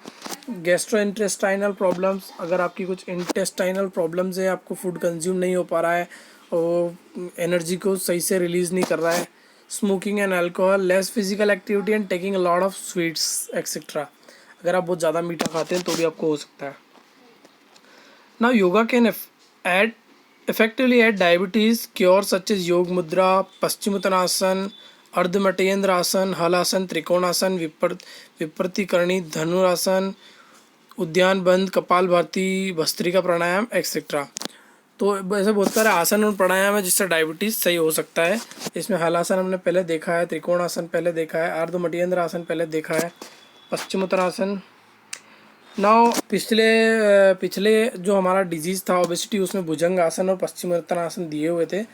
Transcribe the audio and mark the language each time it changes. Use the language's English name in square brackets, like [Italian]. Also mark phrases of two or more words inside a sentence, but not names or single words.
[English] gastro intestinal problems, [Hindi] अगर आपकी कुछ [English] intestinal problems [Hindi] है, आपको [English] food consume [Hindi] नहीं हो पा रहा है और [English] energy को सही से release [Hindi] नहीं कर रहा है। [English] smoking and alcohol, less physical activity and taking a lot of sweets etcetera. [Hindi] अगर आप बहुत ज़्यादा मीठा खाते हैं तो भी आपको हो सकता है। [English] Now, yoga can effectively aid diabetes cure such as Yog Mudra, Paschimottanasana, Ardha Matyendra Halasana, Trikonasana, Vipartikarni, Dhanurasana, [Hindi] उद्यान बंद, कपाल भाती, भस्त्रिका प्राणायाम एक्सेट्रा। तो ऐसे बहुत सारे आसन और प्राणायाम है जिससे डायबिटीज़ सही हो सकता है। इसमें हलासन हमने पहले देखा है, त्रिकोणासन पहले देखा है, अर्ध मटियंद्र आसन पहले देखा है, पश्चिमोत्तानासन। नाउ पिछले जो हमारा डिजीज़ था ओबेसिटी उसमें भुजंग आसन और पश्चिमोत्तानासन दिए हुए थे।